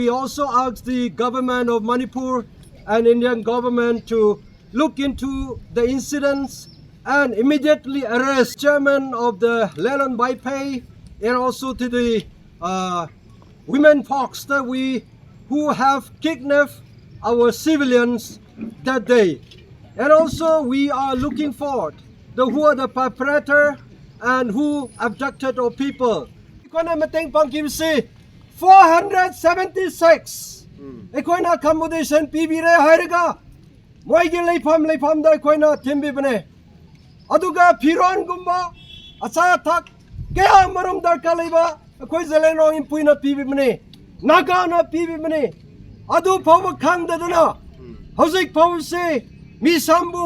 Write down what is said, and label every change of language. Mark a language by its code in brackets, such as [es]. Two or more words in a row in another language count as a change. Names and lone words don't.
[en] We also ask the government of Manipur and Indian government to look into the incidents and immediately arrest chairman of the Leilon bypay and also to the women folks that who have kidnapped our civilians that day. And also we are looking for who are the perpetrator and who abducted our people. [mni] 476 ꯑꯩꯈꯣꯏꯅ accommodation ꯄꯤꯕꯤꯔꯦ ꯍꯥꯏꯔꯒ ꯃꯣꯏꯒꯤ ꯂꯩꯐꯝꯗ ꯑꯩꯈꯣꯏꯅ ꯊꯤꯟꯕꯤꯕꯅꯦ ꯑꯗꯨꯒ ꯐꯤꯔꯣꯟꯒꯨꯝꯕ ꯑꯆꯥ ꯑꯊꯛ ꯀꯌꯥ ꯃꯔꯨꯝ ꯗꯔꯀꯥꯔ ꯂꯩꯕ ꯑꯩꯈꯣꯏ ꯖꯦꯂꯦꯅꯣꯡ ꯏꯝꯄꯨꯏꯅ ꯄꯤꯕꯤꯕꯅꯦ ꯅꯥꯒꯥꯅ ꯄꯤꯕꯤꯕꯅꯦ ꯑꯗꯨ ꯐꯥꯎꯕ ꯈꯪꯗꯗꯅ ꯍꯧꯖꯤꯛ ꯐꯥꯎꯕꯁꯦ ꯃꯤꯁꯝꯕꯨ